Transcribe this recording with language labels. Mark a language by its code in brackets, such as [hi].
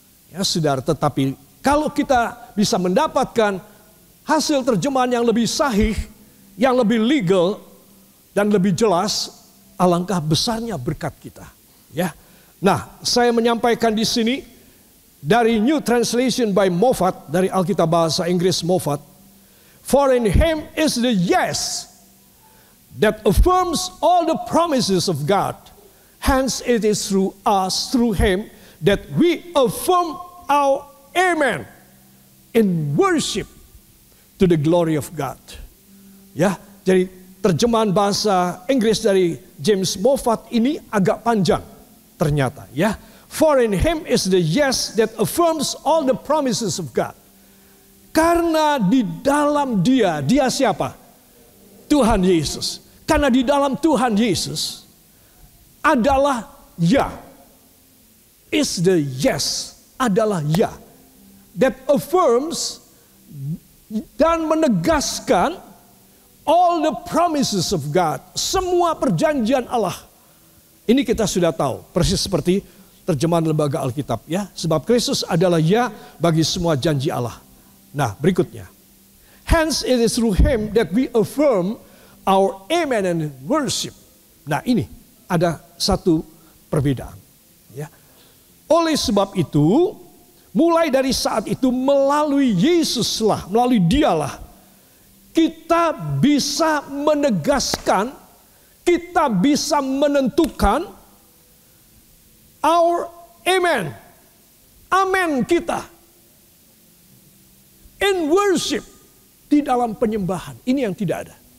[id] Ya, saudara, tetapi kalau kita bisa mendapatkan hasil terjemahan yang lebih sahih, yang lebih legal dan lebih jelas, alangkah besarnya berkat kita. Ya. Nah, saya menyampaikan di sini dari New Translation by Moffat, dari Alkitab Bahasa Inggris Moffat. [en] For in Him is the yes that affirms all the promises of God. Hence it is through us, through Him, that we affirm our amen in worship to the glory of God. [id] Ya, jadi terjemahan bahasa Inggris dari James Moffat ini agak panjang ternyata. [en] Ya, for in Him is the yes that affirms all the promises of God. [id] Karena di dalam Dia, Dia siapa? Tuhan Yesus. Karena di dalam Tuhan Yesus adalah ya. [en] Is the yes, [id] adalah ya. [en] That affirms [id] dan menegaskan [en] all the promises of God. [id] Semua perjanjian Allah. Ini kita sudah tahu. Persis seperti terjemahan Lembaga Alkitab. Ya, sebab Kristus adalah ya bagi semua janji Allah. Nah, berikutnya. [en] Hence it is through Him that we affirm our amen and worship. [id] Nah, ini ada satu perbedaan. Ya. Oleh sebab itu, mulai dari saat itu melalui Yesuslah, melalui Dialah, kita bisa menegaskan, kita bisa menentukan [en] our amen, [id] amen kita [en] in worship, [id] di dalam penyembahan. Ini yang tidak ada.